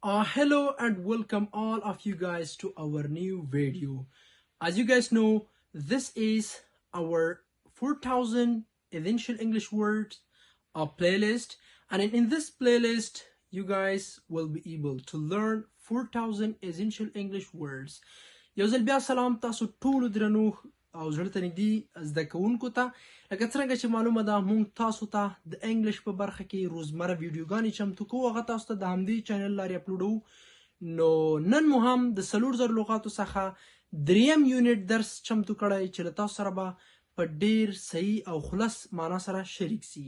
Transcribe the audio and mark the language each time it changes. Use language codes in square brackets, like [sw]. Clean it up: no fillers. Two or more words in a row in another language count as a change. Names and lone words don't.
[en] Hello and welcome all of you guys to our new video. As you guys know, this is our 4000 essential English words playlist, and in this playlist you guys will be able to learn 4000 essential English words. [ps] یو ځل بیا سلام تاسو ټولو درنو او زړه ته نږدې زده کوونکو ته. لکه څرنګه چې معلومه ده موږ تاسو ته د انګلیش په برخه کې روزمره ویډیوګانې چمتو کوو، هغه تاسو ته د همدې چینل لارې اپلوډوو. نو نن مو هم د 4000 لغاتو څخه دریم یونټ درس چمتو کړی چې له تاسو سره به په ډیر صحیح او خلص معنا سره شریک سي.